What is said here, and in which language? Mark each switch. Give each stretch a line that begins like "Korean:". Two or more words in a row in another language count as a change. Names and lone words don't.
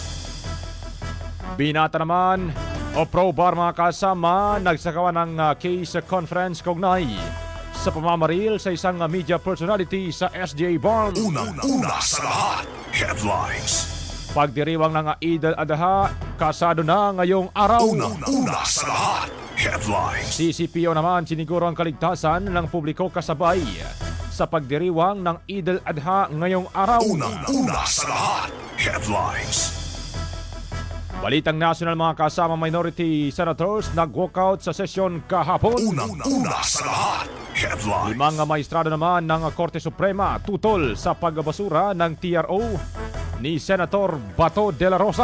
Filipino: Binata naman o pro-bar mga kasama, nagsagawa ng
English: case conference
Filipino: kaugnay sa pamamaril sa isang
English: media personality
Filipino: sa SDA Barn. Unang-una sa lahat. Headlines. Pagdiriwang ng Eid al-Adha, kasado na ngayong araw. Unang-una sa lahat. Headlines. CCPO naman siniguro ang kaligtasan ng publiko kasabay sa pagdiriwang ng Eid al-Adha ngayong araw. Unang-una sa lahat. Headlines. Balitang national mga kasama,
English: minority senators
Filipino: nag-walkout sa sesyon kahapon. Unang-una sa lahat. Headlines. 5 maestrado naman ng Korte Suprema tutol sa pagbabasura ng TRO ni Senator Bato de la Rosa.